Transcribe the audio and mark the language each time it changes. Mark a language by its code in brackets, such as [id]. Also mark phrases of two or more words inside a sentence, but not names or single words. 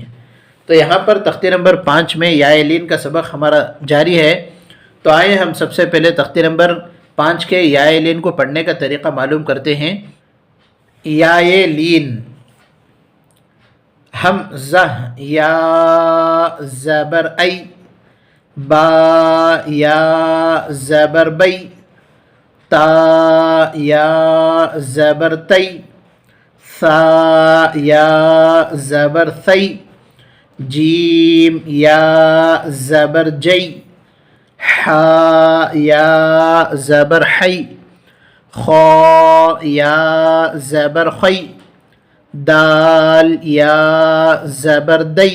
[ur] تو یہاں پر تختی نمبر 5 میں یائے لین کا سبق ہمارا جاری ہے۔ تو آئے ہم سب سے پہلے تختی نمبر 5 کے یائے لین کو پڑھنے کا طریقہ معلوم کرتے ہیں۔ یائے لین، حمزہ یا زبر ای، با یا زبر بی، تا یا زبر تی، ثا یا زبر ثی، جیم یا زبر جی، حا یا زبر حی، خا یا زبر خی، دال یا زبر دی۔